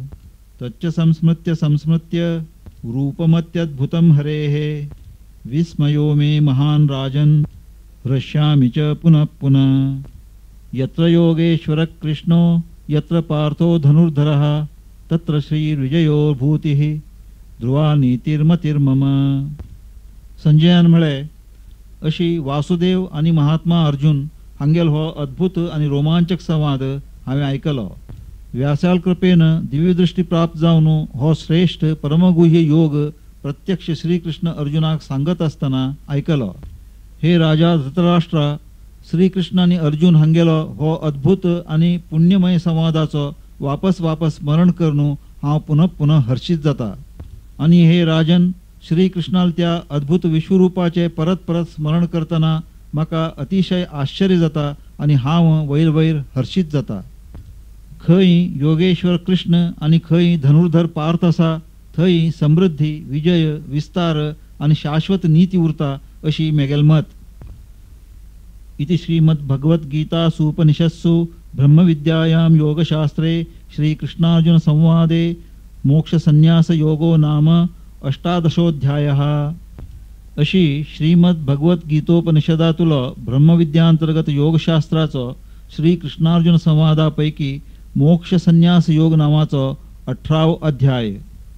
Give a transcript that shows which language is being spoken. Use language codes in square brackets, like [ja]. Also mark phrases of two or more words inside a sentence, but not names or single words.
[sa] तच्च संस्मृत्य संस्मृत्य रूपमत्यद्भुतं हरेः विस्मयो मे महान् राजन् हृष्यामि च पुनः पुनः. यत्र योगेश्वर कृष्णो यत्र पार्थो धनुर्धरः तत्र श्रीविजयो भूतिः ध्रुवा नीतिर्मतिर्मम. [kok] संजयान म्हळे अशी वासुदेव आनी महात्मा अर्जुन हांगेल हो अद्भुत आनी रोमांचक संवाद हांवें आयकलो. व्यासाल कृपेन दिव्यदृष्टी प्राप्त जावन हो श्रेष्ठ परमगुह्य योग प्रत्यक्ष श्रीकृष्ण अर्जुनाक सांगत आसतना आयकलो. हे राजा धृतराष्ट्रा श्रीकृष्ण आनी अर्जुन हांगेलो हो अद्भुत आनी पुण्यमय संवादाचो वापस वापस स्मरण करून हांव पुनः पुनः हर्षित जाता. आनी हे राजन श्रीकृष्णाल त्या अद्भुत विश्वरूपाचे परत परत स्मरण करतना म्हाका अतिशय आश्चर्य जाता आनी हांव वयर वयर हर्षित जाता. खंय योगेश्वर कृष्ण आनी खंय धनुर्धर पार्थ आसा थंय समृद्धी विजय विस्तार आनी शाश्वत नीती उरता अशी मेगेल मत. [sa] इति श्रीमद्भगवद्गीतासु उपनिषत्सु ब्रह्मविद्यायां योगशास्त्रे श्रीकृष्णार्जुन संवादे मोक्षसन्न्यास योगो नाम 18 [kok] अशी श्रीमद्भगवद्गीतोपनिषदातुलो ब्रह्मविद्यांतर्गत योगशास्त्राचो श्रीकृष्णार्जुन संवादापैकी मोक्षसन्न्यास योग नावाचो 18 अध्याय.